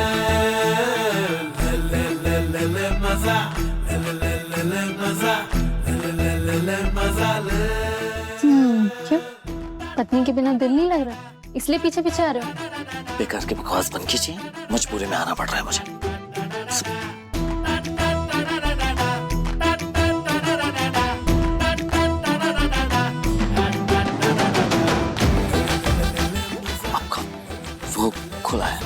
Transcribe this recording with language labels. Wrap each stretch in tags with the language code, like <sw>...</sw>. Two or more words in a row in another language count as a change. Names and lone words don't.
<hi>ला ला ला ला मजा ला ला ला ला मजा ला ला ला ला मजा ला। क्यों? पत्नी के बिना दिल नहीं लग रहा, इसलिए पीछे पीछे आ रहे हो? बेकार की बकवास बंद कीजिए, मजबूरी में आना पड़ रहा है मुझे। आपका वो खुला है,</hi>